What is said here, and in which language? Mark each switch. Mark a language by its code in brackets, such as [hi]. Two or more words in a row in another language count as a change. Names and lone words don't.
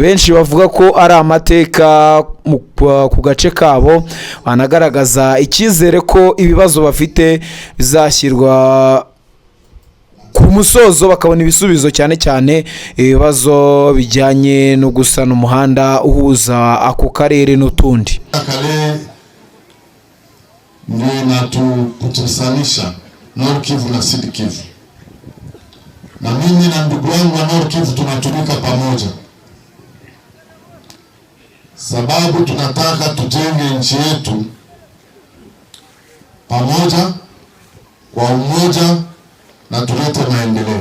[rw] Benshi bavuga ko ari amateka ku gace kabo, banagaragaza icyizere ko ibibazo bafite bizashyirwa ku musozo bakabona ibisubizo, cyane cyane ibibazo bijyanye no gusana umuhanda uhuza ako karere n'utundi. [sw] Kale ndio inatutanisha Nord Kivu na Sud Kivu, na mimi na ndugu wangu wa Nord Kivu tunatumika pamoja, sababu tunataka tujenge nchi yetu pamoja kwa umoja na tulete maendeleo.